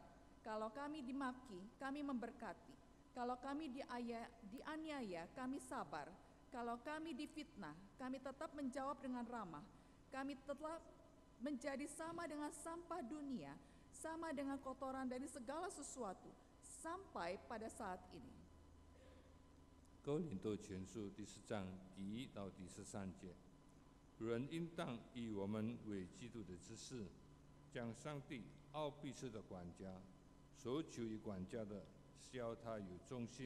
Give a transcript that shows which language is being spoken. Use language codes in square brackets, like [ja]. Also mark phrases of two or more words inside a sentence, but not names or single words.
[id] Kalau kami dimaki, kami memberkati. Kalau kami dianiaya, kami sabar. Kalau kami difitnah, kami tetap menjawab dengan ramah. Kami menjadi sama dengan sampah dunia, sama dengan kotoran dari segala sesuatu, sampai pada saat ini. [zh] 哥林多前书第4章第1到第13节，人应当以我们为基督的执事，将上帝奥秘式的管家，所求于管家的，是要他有忠信。